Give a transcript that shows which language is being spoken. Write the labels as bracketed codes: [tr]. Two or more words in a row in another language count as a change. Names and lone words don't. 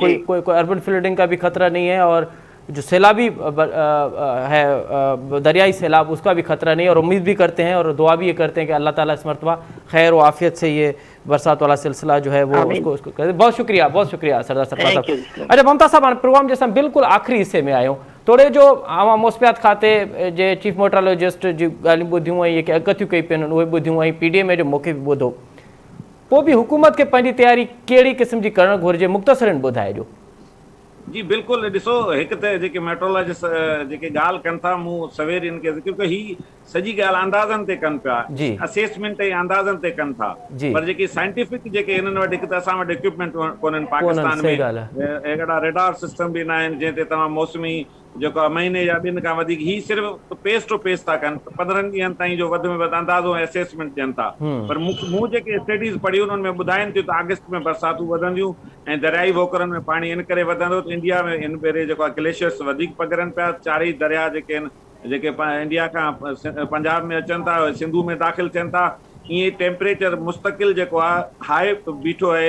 [ur] کوئی اربن فلڈنگ کا بھی خطرہ نہیں ہے، اور جو سیلابی ہے دریائی سیلاب اس کا بھی خطرہ نہیں ہے، اور امید بھی کرتے ہیں اور دعا بھی یہ کرتے ہیں کہ اللہ تعالیٰ اس مرتبہ خیر و عافیت سے یہ برسات والا سلسلہ جو ہے وہ اس کو کرے. بہت شکریہ سردار سرفراز صاحب. اچھا ممتا صاحب پروگرام جیسا بالکل آخری حصے میں آئے ہوں تھوڑے جو عوام موسمیات کھاتے جو چیف میٹرالوجسٹ [sd] جی ॻाल्हियूं ॿुधियूं ऐं जेके अगतियूं कई पियूं उहे ॿुधियूं ऐं PDA में जो मौक़े बि ॿुधो, पोइ बि हुकूमत खे पंहिंजी तयारी कहिड़ी क़िस्म जी करणु घुरिजे, मुख़्तसरन ॿुधाइजो. जी बिल्कुलु, ॾिसो हिकु त जेके मेट्रोलॉजिस्ट जेके ॻाल्हि कनि था मूं सवेर हिन खे क्योंकि ही सॼी ॻाल्हि अंदाज़नि ते कनि पिया, असेसमेंट ऐं अंदाज़नि ते कनि था, पर जेकी साइंटिफिक जेके हिननि वटि हिकु त असां वटि इक्विपमेंट कोन्हनि पाकिस्तान में, अहिड़ा रेडार सिस्टम बि न आहिनि जंहिं ते तव्हां मौसमी जेको महीने या ॿिनि खां वधीक ही सिर्फ़ु [en] pace to pace [sd] था कनि, 15 ॾींहंनि ताईं जो वधि में वधि अंदाज़ो ऐं असेसमेंट ॾियनि था. पर मूं जेके स्टडीज़ पढ़ियूं उन्हनि में ॿुधाइनि थियूं त अगस्त में बरसातूं वधंदियूं ऐं दरियाई वोकरनि में पाणी इन करे वधंदो त इंडिया में इन भेरे जेको आहे ग्लेशियर्स वधीक पघरनि पिया, चारई दरिया जेके आहिनि जेके इंडिया खां पंजाब में अचनि था सिंधू में दाख़िल थियनि था, ईअं टेम्परेचर मुस्तक़िल जेको आहे हाई बीठो आहे.